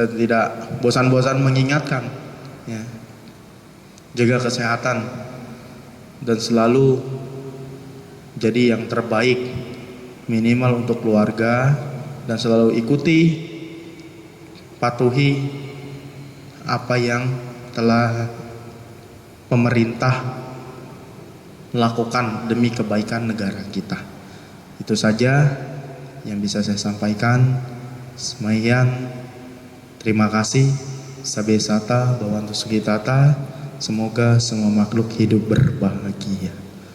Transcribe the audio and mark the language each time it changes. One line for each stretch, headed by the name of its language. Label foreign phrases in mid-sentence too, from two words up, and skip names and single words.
Indonesian: tidak bosan-bosan mengingatkan, ya, jaga kesehatan dan selalu jadi yang terbaik minimal untuk keluarga, dan selalu ikuti, patuhi apa yang telah pemerintah lakukan demi kebaikan negara kita. Itu saja yang bisa saya sampaikan. Semayan, terima kasih.
Pali: Sabe sata, bawantu sugitata.
Indonesian: Semoga semua makhluk hidup berbahagia.